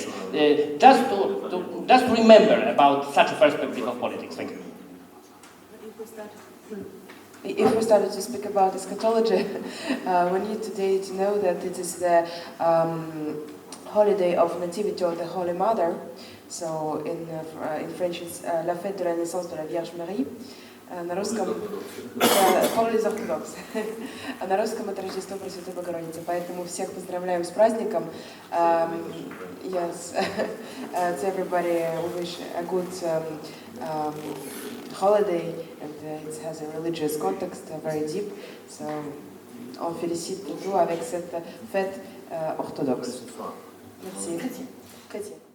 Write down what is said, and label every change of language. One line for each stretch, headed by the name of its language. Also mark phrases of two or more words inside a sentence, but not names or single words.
English: Just to remember about such a perspective of politics. Thank you. If we started to speak about eschatology, we need today to know that it is the holiday of Nativity of the Holy Mother. So in French it's
French: la fête de la naissance de la Vierge Marie.
Russian: На русском
French: for les orthodoxes.
Russian: А на русском это Рождество Пресвятой Богородицы. Поэтому всех поздравляем с праздником.
English: Yes, to everybody we wish a good holiday, and it has a religious context, very deep.
French: So on félicite tout avec cette fête orthodoxe. Merci. Chrétienne.